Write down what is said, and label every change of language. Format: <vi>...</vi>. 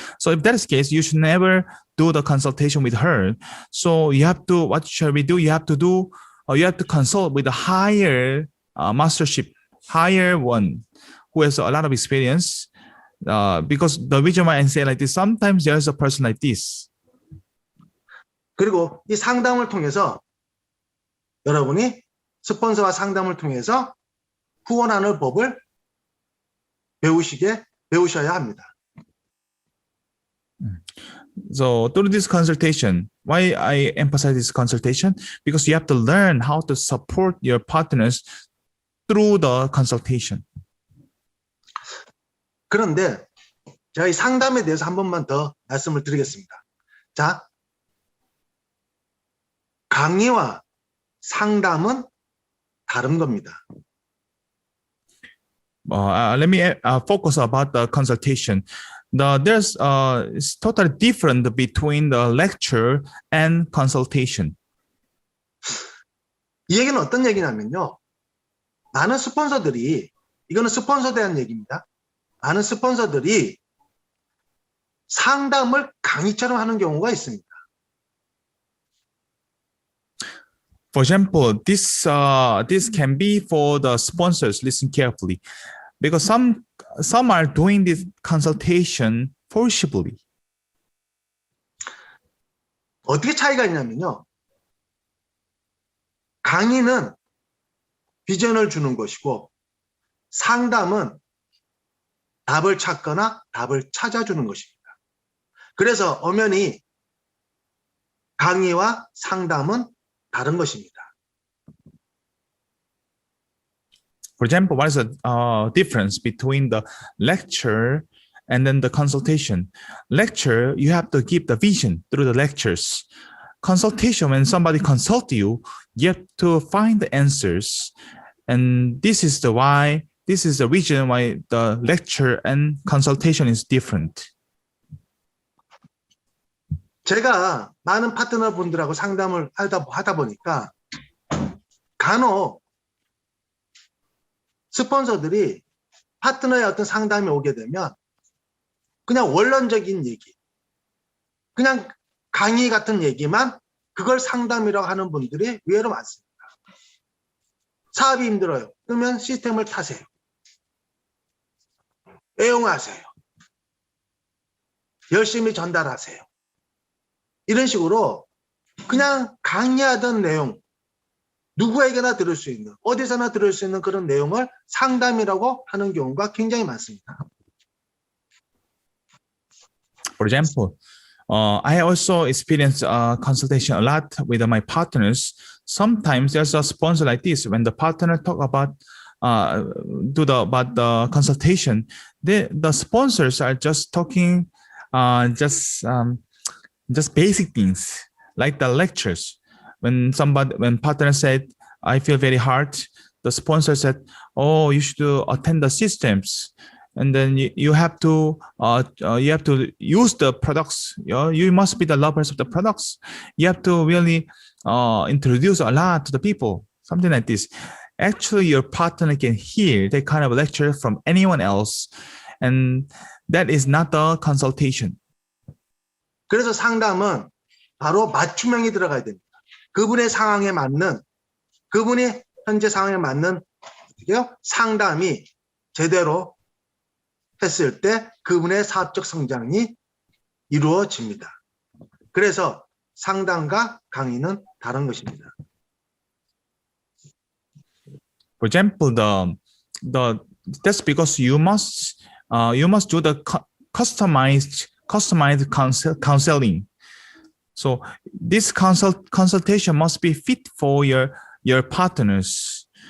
<en>So if that is the case, you should never do the consultation with her. So you have to, what shall we do? You have to consult with a higher mastership, higher one who has a lot of experience. Because the reason why I say like this, sometimes there's a person like this.</en> <ko>그리고 이 상담을 통해서 여러분이 스폰서와 상담을 통해서 후원하는 법을 배우셔야 합니다.</ko> <en>So through this consultation, why I emphasize this consultation? Because you have to learn how to support your partners through the consultation.</en> <ko>그런데 제가 이 상담에 대해서 한 번만 더 말씀을 드리겠습니다. 자, 강의와 상담은 다른 겁니다.</ko> <en>Let me focus about the consultation. There's it's totally different between the lecture and consultation.</en> <ko>이 얘기는 어떤 얘기냐면요. 많은 스폰서들이, 이거는 스폰서에 대한 얘기입니다. 많은 스폰서들이 상담을 강의처럼 하는 경우가 있습니다.</ko> <en>For example, this can be for the sponsors. Listen carefully, because some are doing this consultation forcibly.</en> <ko>어떻게 차이가 있냐면요. 강의는 비전을 주는 것이고 상담은 답을 찾거나 답을 찾아주는 것입니다. 그래서 엄연히 강의와 상담은 다른 것입니다.</ko> <en>For example, what is the difference between the lecture and then the consultation? Lecture, you have to give the vision through the lectures. Consultation, when somebody consults you, you have to find the answers. And this is the reason why the lecture and consultation is different.</en> <ko>제가 많은 파트너 분들하고 상담을 하다 보니까 간혹 스폰서들이 파트너의 어떤 상담이 오게 되면 그냥 원론적인 얘기, 그냥 강의 같은 얘기만 그걸 상담이라고 하는 분들이 의외로 많습니다. 사업이 힘들어요. 그러면 시스템을 타세요. 애용하세요. 열심히 전달하세요. 이런 식으로 그냥 강의하던 내용, 누구에게나 들을 수 있는, 어디서나 들을 수 있는 그런 내용을 상담이라고 하는 경우가 굉장히 많습니다.</ko> <en>For example, I also experience consultation a lot with my partners. Sometimes there's a sponsor like this. When the partner talk about about the consultation, the sponsors are just talking just basic things like the lectures. When partner said, "I feel very hard," the sponsor said, "Oh, you should attend the systems." And then you have to use the products. You must be the lovers of the products. You have to really introduce a lot to the people, something like this. Actually, your partner can hear that kind of lecture from anyone else, and that is not the consultation.</en> <ko>그래서 상담은 바로 맞춤형이 들어가야 됩니다. 그분의 상황에 맞는, 그분이 현재 상황에 맞는 어떻게요? 상담이 제대로 했을 때 그분의 사업적 성장이 이루어집니다. 그래서 상담과 강의는 다른 것입니다.</ko> <en>For example, that's because you must do the customized counseling. So this consultation must be fit for your partners.</en>